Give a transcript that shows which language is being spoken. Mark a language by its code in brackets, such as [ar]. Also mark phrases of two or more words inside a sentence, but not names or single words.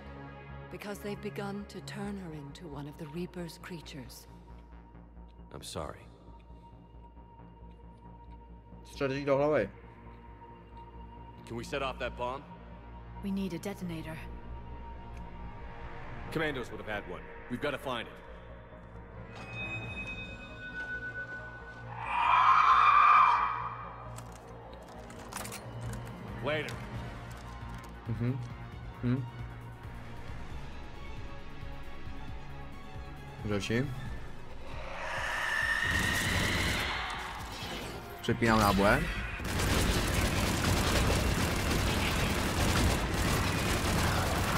[en] Because they've begun to turn her into one of the Reaper's creatures. I'm sorry. [cs] Střelí do hlavy. [en] Can we set off that bomb? We need a detonator. Commandos would have had one. We've got to find it. Later. [cs] Další. Přepínám náboje.